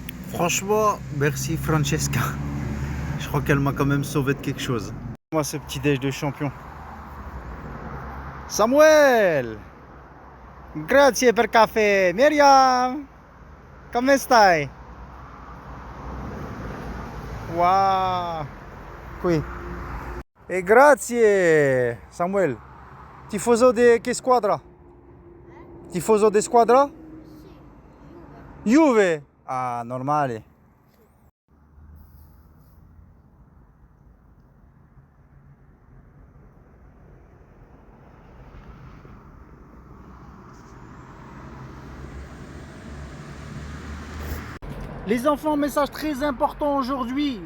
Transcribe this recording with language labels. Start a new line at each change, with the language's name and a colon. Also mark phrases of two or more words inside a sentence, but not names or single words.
French: Franchement, merci Francesca. Je crois qu'elle m'a quand même sauvé de quelque chose. Moi, ce petit déj de champion. Samuel!
Italian: Grazie per caffè. Miriam! Come stai? Wow! Qui. E grazie, Samuel. Tifoso di che squadra? Tifoso di squadra? Juve! Ah, normale.
French: Les enfants, message très important aujourd'hui.